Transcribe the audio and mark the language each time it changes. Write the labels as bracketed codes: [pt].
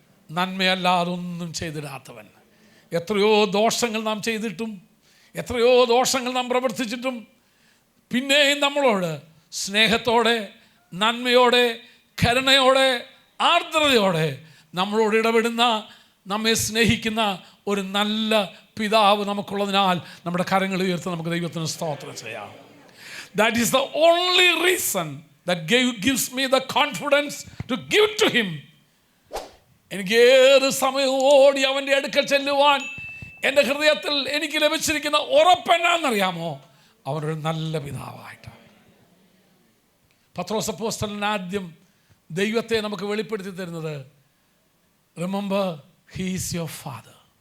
[ml] നന്മയല്ലാതൊന്നും ചെയ്തിടാത്തവൻ. എത്രയോ ദോഷങ്ങൾ നാം ചെയ്തിട്ടും, എത്രയോ ദോഷങ്ങൾ നാം പ്രവർത്തിച്ചിട്ടും പിന്നെയും നമ്മളോട് സ്നേഹത്തോടെ, നന്മയോടെ, കരുണയോടെ, ആർദ്രതയോടെ നമ്മളോട് ഇടപെടുന്ന, നമ്മെ സ്നേഹിക്കുന്ന ഒരു നല്ല പിതാവ് നമുക്കുള്ളതിനാൽ നമ്മുടെ കരങ്ങൾ ഉയർത്തി നമുക്ക് ദൈവത്തിന് സ്തോത്രം ചെയ്യാം. [en] That is the only reason that gives me the confidence to give to him. [ml] എനിക്ക് ഏത് സമയവും ഓടി അവൻ്റെ അടുക്കൽ ചെല്ലുവാൻ എൻ്റെ ഹൃദയത്തിൽ എനിക്ക് ലഭിച്ചിരിക്കുന്ന ഉറപ്പെന്നാന്നറിയാമോ? അവനൊരു നല്ല പിതാവായിട്ടാണ്. പത്രോസ് അപ്പോസ്തലൻ ആദ്യം ദൈവത്തെ നമുക്ക് വെളിപ്പെടുത്തി തരുന്നത്, [en] Remember he is your father.